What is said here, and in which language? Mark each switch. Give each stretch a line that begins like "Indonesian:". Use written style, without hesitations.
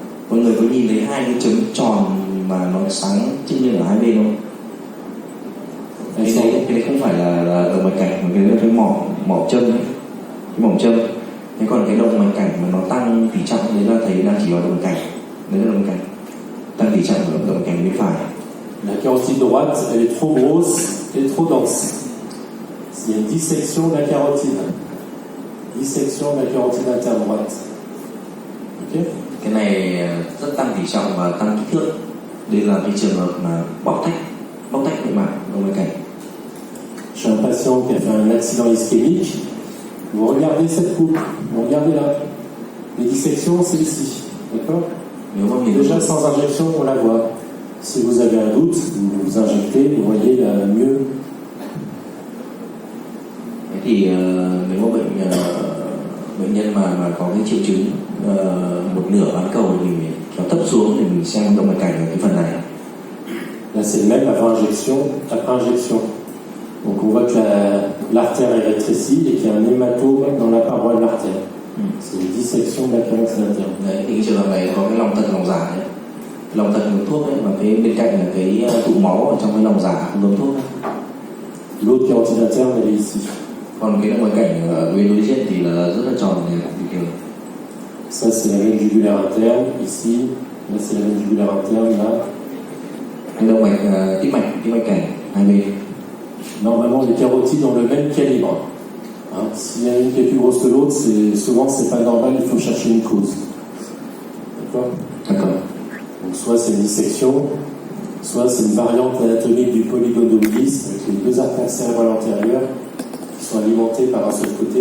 Vietnamese: Mọi người có nhìn thấy hai cái chấm tròn mà nó sáng trên như ở hai bên không? Cái đấy không phải là động mạch cảnh mà cái đấy là cái mỏ châm ấy. Cái mỏm châm. Thế còn cái động mạch cảnh mà nó tăng tỉ trọng đấy là thấy đang chỉ vào động mạch cảnh. Đấy là động mạch cảnh. Tăng tỉ trọng của động mạch cảnh bên phải.
French: La carotide droite, elle est trop grosse et trop dense. Il y a une dissection de la carotide. Dissection de la carotide interdroite. Ok?
Vietnamese: Cái này rất tăng tỉ trọng và tăng kích thước. Đây là cái trường hợp mà bóc tách nội mạc động mạch cảnh.
French: J'ai un patient qui a fait un accident ischémique. Vous regardez cette coupe, vous regardez là. Les dissections, c'est ici. D'accord? Déjà sans injection, on la voit. Si vous avez un doute, vous vous injectez, vous voyez là mieux.
Vietnamese: Thế thì nếu mà bệnh nhân mà có cái triệu chứng một nửa bán cầu thì mình kéo thấp xuống thì mình xem động mạch cảnh ở cái phần này.
French: Là c'est le même avant injection, après injection. Donc on voit que l'artère est rétrécie et qu'il y a un hématome dans la paroi de l'artère. C'est une dissection de la carotide interne.
Vietnamese: Đấy, thì cái trường hợp này có cái lòng thận lòng giả đấy. Cái lòng thận uống thuốc đấy, và cái bên cạnh là cái tụ máu ở trong cái lòng giả không uống thuốc đấy.
French: L'autre carotide interne, elle est ici.
Vietnamese: Còn cái động mạch cảnh ở bên đối diện thì là rất là tròn này bình thường.
French: Ça c'est la veine jugulaire interne ici. Là c'est la veine jugulaire interne là.
Vietnamese: Cái động mạch tĩnh mạch cảnh hai bên.
French: Normalement les carotides ont le même calibre. Hein, s'il y a une qui est plus grosse que l'autre, souvent c'est pas normal, il faut chercher une cause. D'accord? D'accord. Donc soit c'est une dissection, soit c'est une variante anatomique du polygone de Willis avec les deux artères cérébrales antérieures qui sont alimentées par un seul côté.